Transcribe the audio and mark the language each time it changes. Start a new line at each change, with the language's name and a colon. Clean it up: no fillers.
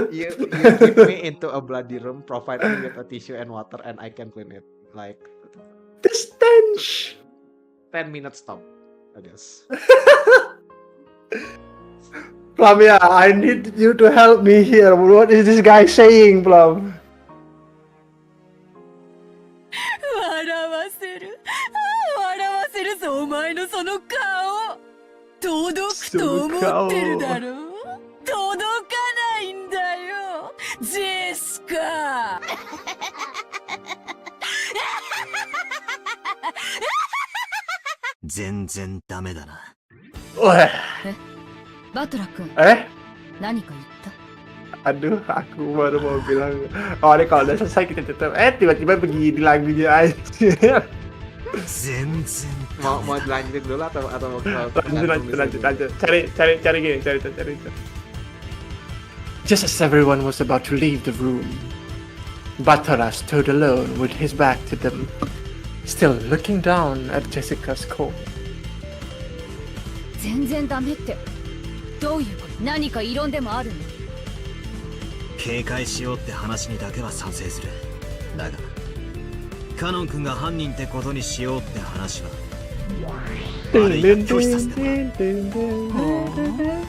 English: You keep me into a bloody room, provide me with a tissue and water, and I can clean it. Like The stench! 10 minutes stop, I guess. Plum, yeah, I need you to help me here. What is this guy saying, Plum?
Japanese: 笑わせる。笑わせるぞ、お前のその顔。届くと思ってるだろう。届かないんだよ、ジェシカ。全然ダメだな。おい。バトラ君、何か言った？
Indonesian: Aduh, aku baru mau bilang, oh ini kalau udah selesai kita tutup. Tiba-tiba begini lagunya aja.
Japanese: 全然
Indonesian: mau dilanjutin dulu atau mau lanjut. Cari gini.
English: Just as everyone was about to leave the room, Batara stood alone with his back to them, still looking down at Jessica's corpse.
Japanese: 全然ダメってどういうこと？何か異論でもあるの？警戒しようって話にだけは賛成する。だがカノン君が犯人ってことにしようって話はあれが拒否させてもらう。